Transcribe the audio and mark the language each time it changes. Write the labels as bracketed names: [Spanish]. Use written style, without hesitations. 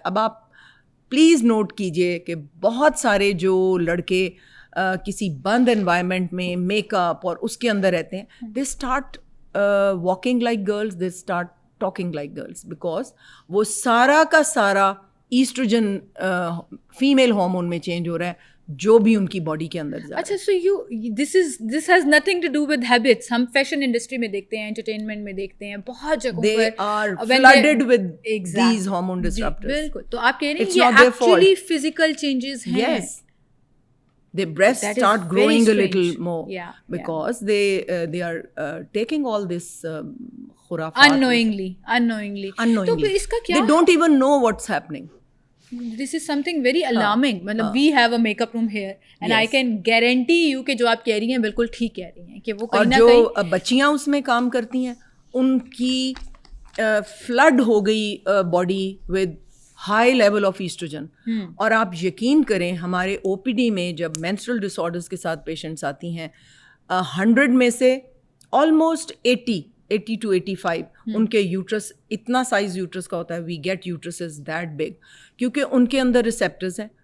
[Urdu] اب آپ please note کیجئے کہ بہت سارے جو لڑکے کسی بند انوائرمنٹ میں میک اپ اور اس کے اندر رہتے ہیں, [English] they start walking like girls, [Urdu] they start talking like girls, because وہ سارا کا سارا ایسٹروجن فیمیل ہارمون میں چینج ہو رہا ہے جو بھی ان کی باڈی کے اندر جا رہا ہے. [English] اچھا, so this has nothing to do with habits. [Urdu] ہم فیشن انڈسٹری میں دیکھتے ہیں, انٹرٹینمنٹ میں دیکھتے ہیں, بہت جگہوں پر [English] they are flooded with these hormone disruptors. [Urdu] بالکل. تو آپ کہہ رہے ہیں یہ ایکچولی فزیکل چینجز ہیں. [English] Yes. Their breasts start growing a little more because they are taking all this khurafat [Urdu] unknowingly. تو پھر اس کا کیا, [English] they don't even know what's happening. This is something very alarming. [Urdu] مطلب [English] we have a makeup room here and I can guarantee you [Urdu] کہ جو آپ کہہ رہی ہیں بالکل ٹھیک کہہ رہی ہیں کہ وہ کہیں نہ کہیں, اور جو بچیاں اس میں کام کرتی ہیں ان کی فلڈ ہو گئی body [English] With high level of estrogen. [Urdu] اور آپ یقین کریں ہمارے او پی ڈی میں جب مینسٹرل ڈس آرڈرس کے ساتھ پیشنٹس آتی ہیں, 100 میں سے آلموسٹ 80 to 85 ان کے یوٹرس اتنا سائز یوٹرس کا ہوتا ہے, [English] we get uteruses that big, [Urdu] کیونکہ ان کے اندر ریسیپٹرز ہیں.